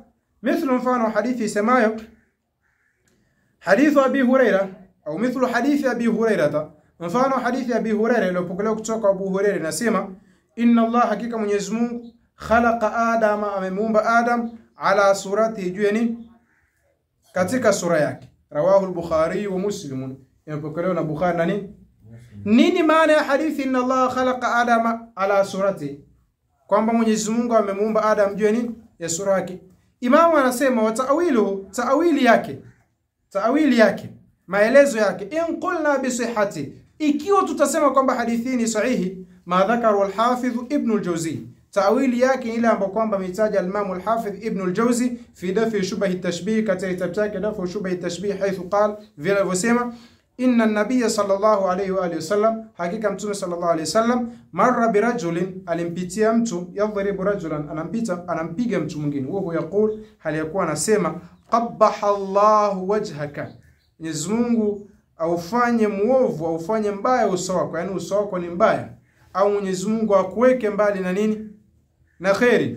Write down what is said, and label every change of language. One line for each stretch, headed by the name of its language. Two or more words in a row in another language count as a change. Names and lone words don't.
Swahili: Mithlu mfano hadithi semayo hadithu Abi Huraira au mithlu hadithi Abi Huraira, mfano hadithi Abi Huraira iliyopokelewa kutoka Abu Huraira inasema
Arabic: إن الله,
Swahili: hakika Mwenyezi Mungu
Arabic: خلق آدم,
Swahili: amemuumba Adam
Arabic: على صورته,
Swahili: juu ni katika sura yake.
Arabic: رواه البخاري ومسلم,
Swahili: inapokelewa na Bukhari na nini maana ya hadithi
Arabic: إن الله خلق آدم على صورته,
Swahili: kwamba Mwenyezi Mungu amemuumba Adam juu ni ya sura yake. Imamu anasema wa ta'wili yake maelezo yake,
Arabic: إن قلنا بصحته,
Swahili: ikiwa tutasema kwamba hadithi ni sahihi,
Arabic: ما ذكره الحافظ ابن الجوزي,
Swahili: ta'wili yake ile ambayo kwamba mitaja al-Imam al-Hafidh Ibn al-Jawzi fi dafi shubah at-tashbih, katika kitabu chake dafi shubah at-tashbih,
Arabic: حيث قال,
Swahili: vile alivyosema
Arabic: إن النبي صلى الله عليه وآله وسلم,
Swahili: hakika mtume
Arabic: صلى الله عليه وسلم مر برجل,
Swahili: alimpitia mtu,
Arabic: يضرب رجلا,
Swahili: anampiga mtu mwingine,
Arabic: هو يقول,
Swahili: hali yakuwa anasema
Arabic: قبح الله وجهك,
Swahili: Mwenyezi Mungu aufanye muovu, aufanye mbaya uso wako, yani uso wako ni mbaya, au Mwenyezi Mungu akuweke mbali na nini na khairi.